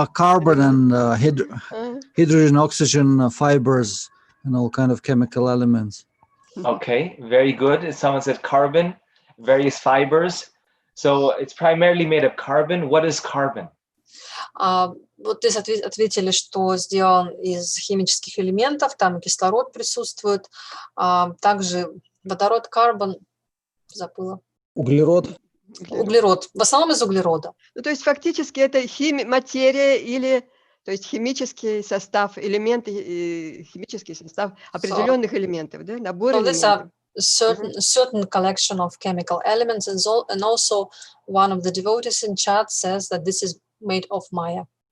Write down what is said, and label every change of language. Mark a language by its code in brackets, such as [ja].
[en] Carbon and hydrogen, oxygen, fibers, and all kind of chemical elements. Okay, very good. Someone said carbon, various fibers. So it's primarily made of carbon. What is carbon? [ru] Вот здесь ответили, что сделан из химических элементов, там кислород присутствует, также водород, карбон, забыла. Углерод. Углерод, в основном из углерода. Ну, то есть фактически это материя или, то есть химический состав, элементы, химический состав определенных элементов, да, набор элементов. [en] Certain collection of chemical elements, and also one of the devotees in chat says that this is made of Maya.